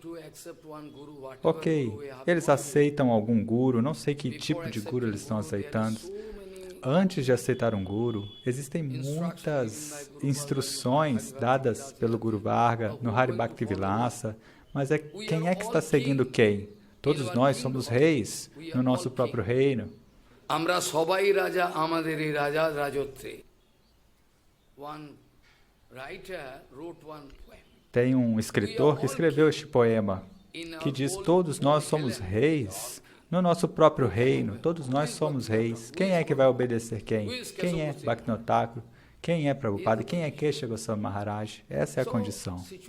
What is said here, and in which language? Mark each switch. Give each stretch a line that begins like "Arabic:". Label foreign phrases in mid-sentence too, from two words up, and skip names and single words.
Portuguese: Ok, eles aceitam algum guru, não sei que tipo de guru eles estão aceitando. Antes de aceitar um guru, existem muitas instruções dadas pelo Guru Varga no Hari Bhakti Vilasa, mas quem é que está seguindo quem? Todos nós somos reis no nosso próprio reino.
Bangla: আমরা সবাই রাজা আমাদেরি রাজা রাজত্বে.
English: One writer wrote one poem.
Portuguese: Tem um escritor que escreveu este poema, que diz: todos nós somos reis no nosso próprio reino, todos nós somos reis. Quem é que vai obedecer quem? Quem é Bhaktivinoda Thakur? Quem é Prabhupada? Quem é Kesha Goswami Maharaj? Essa é a condição.